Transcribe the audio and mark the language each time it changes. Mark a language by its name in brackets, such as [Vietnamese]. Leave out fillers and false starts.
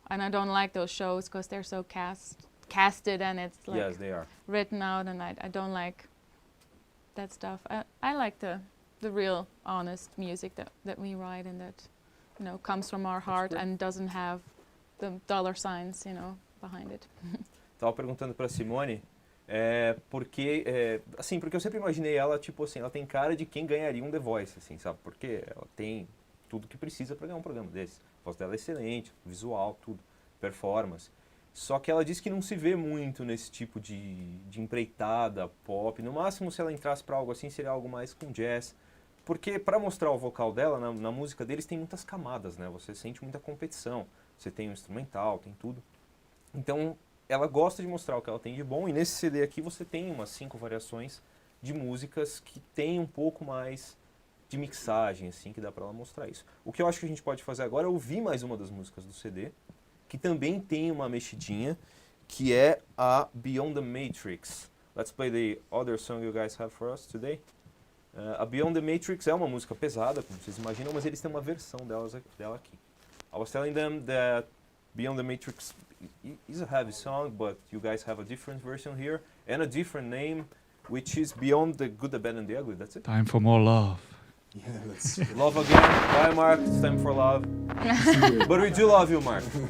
[English] And I don't like those shows because they're so casted and it's like Yes, they are. written out, and I don't like that stuff. I like the real honest music that we write, and that comes from our heart great. and doesn't have the dollar signs behind it. [Portuguese] Tava perguntando pra Simone, porque eu sempre imaginei ela, tipo assim, ela tem cara de quem ganharia um The Voice, assim, sabe? Porque ela tem tudo que precisa para ganhar um programa desse. A voz dela é excelente, visual, tudo, performance. Só que ela disse que não se vê muito nesse tipo de empreitada pop. No máximo, se ela entrasse para algo assim, seria algo mais com jazz. Porque para mostrar o vocal dela, na música deles tem muitas camadas, né? Você sente muita competição. Você tem o instrumental, tem tudo. Então, ela gosta de mostrar o que ela tem de bom. E nesse CD aqui você tem umas 5 variações de músicas que tem um pouco mais de mixagem, assim, que dá para ela mostrar isso. O que eu acho que a gente pode fazer agora é ouvir mais uma das músicas do CD, que também tem uma mexidinha, que é a Beyond the Matrix. [English] Let's play the other song you guys have for us today. [Portuguese] A Beyond the Matrix é uma música pesada, como vocês imaginam, mas eles têm uma versão dela aqui. [English] I was telling them that Beyond the Matrix is a heavy song, but you guys have a different version here, and a different name, which is Beyond the Good, the Bad and the Ugly. That's it. Time for more love. Yeah, that's Love again. Bye, Mark. It's time for love. But we do love you, Mark.